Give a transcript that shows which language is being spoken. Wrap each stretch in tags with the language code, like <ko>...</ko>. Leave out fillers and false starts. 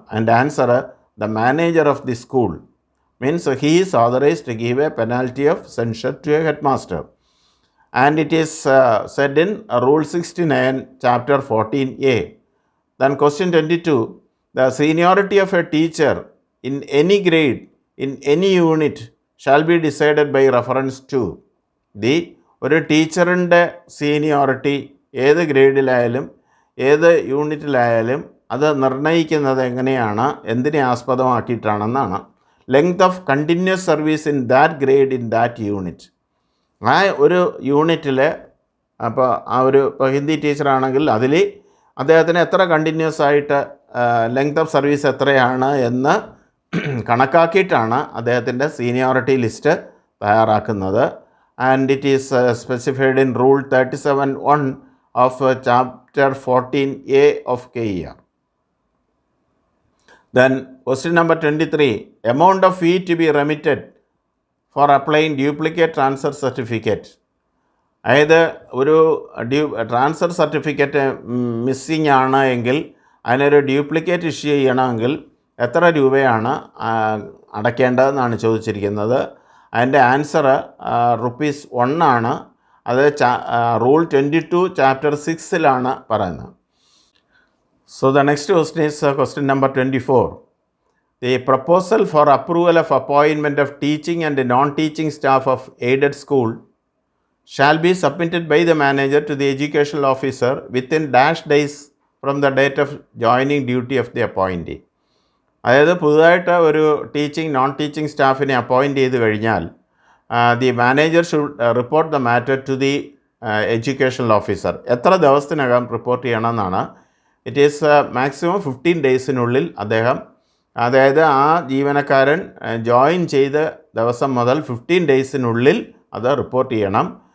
<en>And answer the manager of the school. Means he is authorised to give a penalty of censure to a head master. And it is said in Rule 69, Chapter 14A. Then question 22, the seniority of a teacher in any grade, in any unit, shall be decided by reference to the,</en> <ml>ഒരു ടീച്ചറിൻ്റെ seniority ഏത് ഗ്രേഡിലായാലും ഏത് യൂണിറ്റിലായാലും അത് നിർണ്ണയിക്കുന്നത് എങ്ങനെയാണ്, എന്തിനെ ആസ്പദമാക്കിയിട്ടാണെന്നാണ്.</ml> <en>Length of continuous service in that grade in that unit.</en> <ml>ആ ഒരു യൂണിറ്റിൽ, അപ്പോൾ ആ ഒരു ഇപ്പോൾ ഹിന്ദി ടീച്ചറാണെങ്കിൽ അതിൽ അദ്ദേഹത്തിന് എത്ര കണ്ടിന്യൂസ് ആയിട്ട് ലെങ്ത് ഓഫ് സർവീസ് എത്രയാണ് എന്ന് കണക്കാക്കിയിട്ടാണ് അദ്ദേഹത്തിൻ്റെ സീനിയോറിറ്റി ലിസ്റ്റ് തയ്യാറാക്കുന്നത്.</ml> <en>And it is specified in rule 37(1) of chapter 14A of KER. Then question number 23, amount of fee to be remitted for applying duplicate transfer certificate.</en> <ml>അതായത് ഒരു transfer certificate missing ആണ് എങ്കിൽ അതിനൊരു duplicate issue ചെയ്യണമെങ്കിൽ എത്ര രൂപയാണ് അടയ്ക്കേണ്ടതെന്നാണ് ചോദിച്ചിരിക്കുന്നത്. അതിൻ്റെ ആൻസർ ₹1 ആണ്. അത് റൂൾ 22 ചാപ്റ്റർ 6 പറയുന്നത്.</ml> <en>So the next question is question number 24. The proposal for approval of appointment of teaching and non-teaching staff of aided school shall be submitted by the manager to the educational officer within dash days from the date of joining duty of the appointee.</en> <ml>അതായത് പുതുതായിട്ട് ഒരു teaching non teaching സ്റ്റാഫിനെ appoint ചെയ്ത് കഴിഞ്ഞാൽ</ml> <en>The manager should report the matter to the educational officer.</en> <ml>എത്ര ദിവസത്തിനകം report ചെയ്യണമെന്നാണ്.</ml> <en>it is maximum</en> <ml>15 daysനുള്ളിൽ അദ്ദേഹം, അതായത് ആ ജീവനക്കാരൻ ജോയിൻ ചെയ്ത ദിവസം മുതൽ 15 daysനുള്ളിൽ അത് റിപ്പോർട്ട് ചെയ്യണം.</ml>